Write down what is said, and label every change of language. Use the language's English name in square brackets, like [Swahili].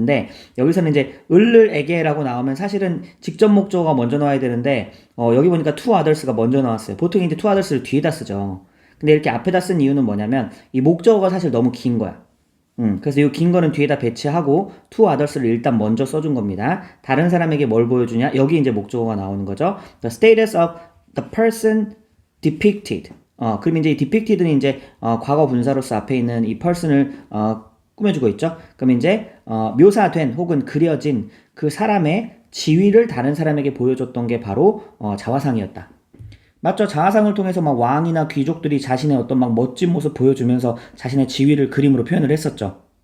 [Korean] 근데 여기서는 이제 을를 에게라고 나오면 사실은 직접 목적어가 먼저 나와야 되는데, 여기 보니까 [English] to others [Korean] 가 먼저 나왔어요. 보통 이제 [English] to others [Korean] 를 뒤에다 쓰죠. 근데 이렇게 앞에다 쓴 이유는 뭐냐면, 이 목적어가 사실 너무 긴 거야. 그래서 이 긴 거는 뒤에다 배치하고 [English] to others [Korean] 를 일단 먼저 써준 겁니다. 다른 사람에게 뭘 보여주냐? 여기 이제 목적어가 나오는 거죠. [English] The status of the person depicted. [Korean] 그럼 이제 이 depicted는 이제 과거 분사로서 앞에 있는 이 person을 꾸며주고 있죠. 그럼 이제 묘사된 혹은 그려진 그 사람의 지위를 다른 사람에게 보여줬던 게 바로 자화상이었다. 맞죠? 자화상을 통해서 막 왕이나 귀족들이 자신의 어떤 막 멋진 모습 보여주면서 자신의 지위를 그림으로 표현을 했었죠.